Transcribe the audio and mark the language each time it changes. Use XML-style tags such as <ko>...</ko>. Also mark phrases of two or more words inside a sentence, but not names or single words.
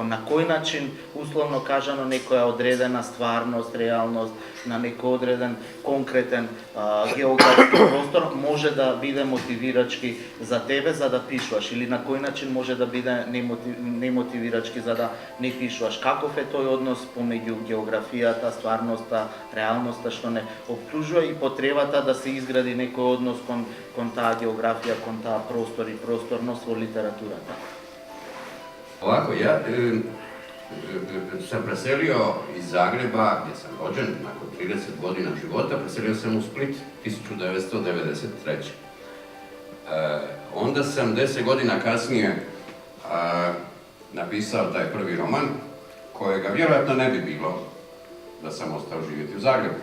<mk>На кој начин, условно кажано, некоја одредена стварност, реалност, на некој одреден конкретен географски простор може да биде мотивирачки за тебе за да пишуваш, или на кој начин може да биде немотивирачки за да не пишуваш. Каков е тој однос помеѓу географијата, стварноста, реалноста што не обкружува и потребата да се изгради некој однос кон таа географија, кон таа простор и просторност во литературата?</mk> <hr>Ovako, ja sam preselio iz Zagreba, gdje sam rođen, nakon 30 godina života, preselio sam u Split 1993. Onda sam 10 godina kasnije napisao taj prvi roman, kojega vjerojatno ne bi bilo da sam ostao živjeti u Zagrebu.</hr>